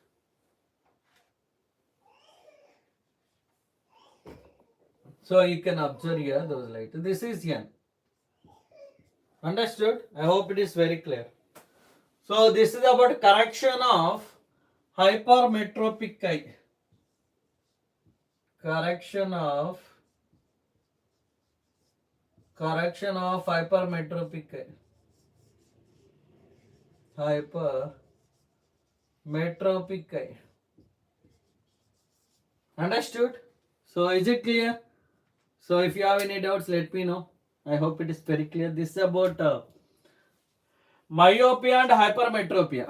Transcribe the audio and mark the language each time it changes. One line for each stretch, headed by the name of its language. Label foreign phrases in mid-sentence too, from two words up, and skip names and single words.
English: So you can observe here those light. This is N. Understood? I hope it is very clear. So this is about correction of hypermetropic eye. Correction of hypermetropic eye. Hypermetropic eye. Understood? So is it clear? So if you have any doubts, let me know. I hope it is very clear. This is about myopia and hypermetropia.